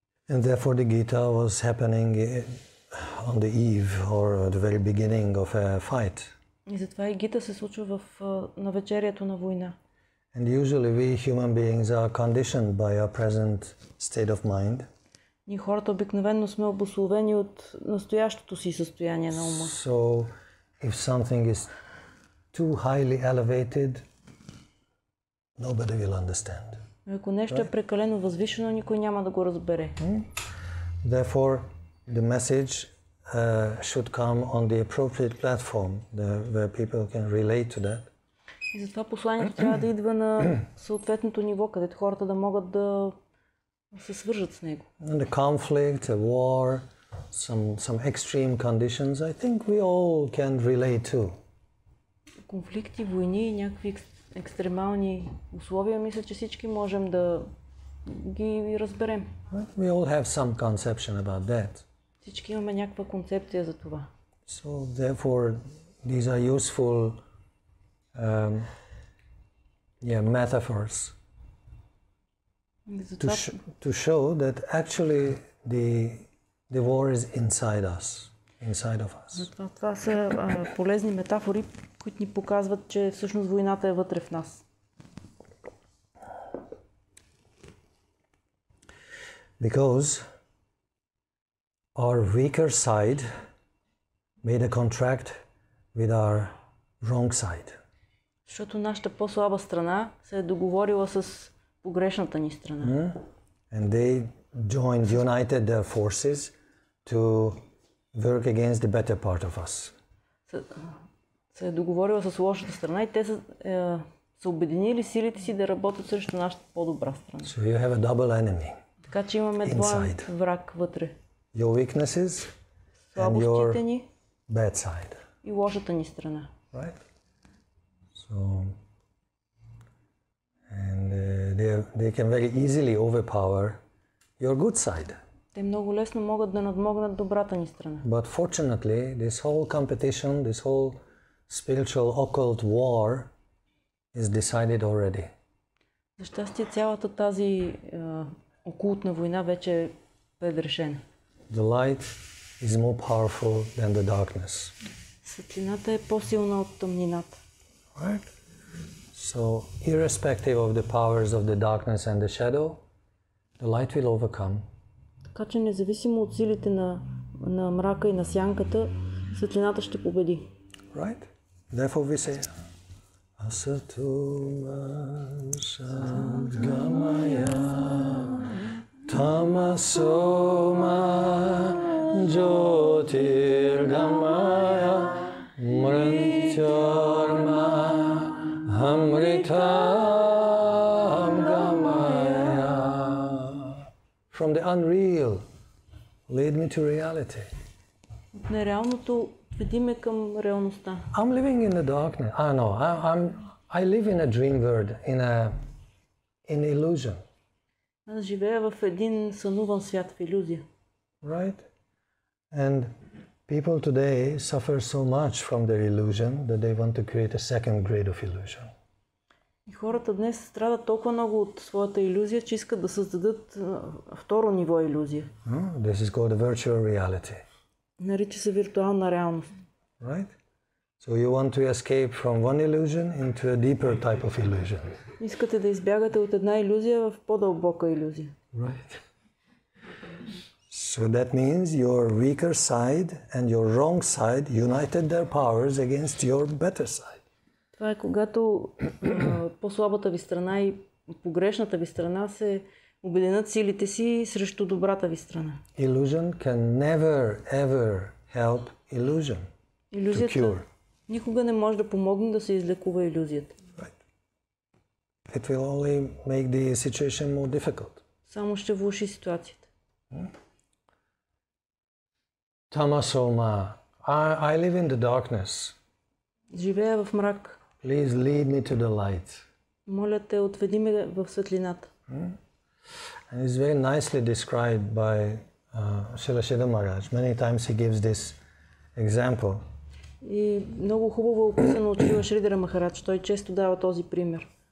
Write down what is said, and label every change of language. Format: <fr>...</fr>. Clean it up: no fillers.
<en>And therefore the Gita was happening on the eve or at the very beginning of a fight.</en> <bg>И затова и Гита се случва в навечерието на война.</bg> <en>And usually we human beings are conditioned by our present state of mind.</en> <bg>Ние хората обикновено сме обусловени от настоящото си състояние на ума.</bg> <en>So if something is too highly elevated, nobody will understand.</en> <bg>Ако нещо е прекалено възвишено, никой няма да го разбере.</bg> <en>Therefore, the message should come on the appropriate platform where people can relate to that.</en> <bg>И затова посланието трябва да идва на съответното ниво, където хората да могат да се свържат с него.</bg> <en>And the conflict, a war, some extreme conditions, I think we all can relate to.</en> <bg>Конфликти, войни, някакви екстремални условия, мисля, че всички можем да ги разберем.</bg> <en>We all have some conception about that.</en> <bg>Всички имаме някаква концепция за това.</bg> <en>So therefore, these are useful metaphors to show that actually the war is inside of us.</en> <bg>Затова това са полезни метафори, които ни показват, че всъщност войната е вътре в нас.</bg> <en>Because our weaker side made a contract with our wrong side.</en> <bg>Защото нашата по-слаба страна се е договорила с погрешната ни страна.</bg> <en>And they united their forces to work against the better part of us.</en> <bg>Се е договорила с лошата страна и те са обединили силите си да работят срещу нашата по-добра страна.</bg> <en>So you have a double enemy.</en> <bg>Така че имаме двоен враг вътре.</bg> <en>Your weaknesses and your bad side.</en> <bg>И лошата ни страна.</bg> <en>Right? So, and they can very easily overpower your good side.</en> <bg>Те много лесно могат да надмогнат добрата ни страна.</bg> <en>But fortunately, this whole competition, this whole spiritual occult war is decided already.</en> <bg>За щастие, цялата тази окултна война вече е предрешена.</bg> <en>The light is more powerful than the darkness.</en> <bg>Светлината е по-силна от тъмнината.</bg> <en>Right? So, irrespective of the powers of the darkness and the shadow, the light will overcome.</en> <bg>Така че независимо от силите на мрака и на сянката, светлината ще победи.</bg> <en>Right? Therefore we say</en> <sa>Asatuma Sadgamaya Tamasoma Jyotirgamaya Mrityarma Amritam Gamaya.</sa> <en>From the unreal, lead me to reality.</en> <bg>От нереалното веди ме към реалността.</bg> <en>I'm living in the darkness. I live in a dream world, in illusion.</en> <bg>Аз живея в един сънуван свят, в илюзия.</bg> <en>Right? And people today suffer so much from their illusion that they want to create a second grade of illusion.</en> <bg>И хората днес страдат толкова много от своята илюзия, че искат да създадат второ ниво илюзия.</bg> <en>This is called a virtual reality.</en> <bg>Нарича се виртуална реалност.</bg> <en>Right? So you want to escape from one illusion into a deeper type of illusion.</en> <bg>Искате да избягате от една илюзия в по-дълбока илюзия.</bg> <en>Right? So that means your weaker side and your wrong side united their powers against your better side.</en> <bg>Това е когато по-слабата ви страна и погрешната ви страна се обединят силите си срещу добрата ви страна.</bg> <en>Illusion can never ever help illusion.</en> <bg>Илюзията никога не може да помогне да се излекува илюзията.</bg> <en>Right. It will only make the situation more difficult.</en> <bg>Само ще влоши ситуацията.</bg> <en>Tamasoma, I live in the darkness.</en> <bg>Живея в мрак.</bg> <en>Please lead me to the light.</en> <bg>Моля те, отведи ме в светлината.</bg> <en>And it's very nicely described by Srila Maharaj. Many times he gives this example.</en> <bg>И много хубаво е описано от Шрила Шридхара Махарадж. Той често дава този пример.</bg>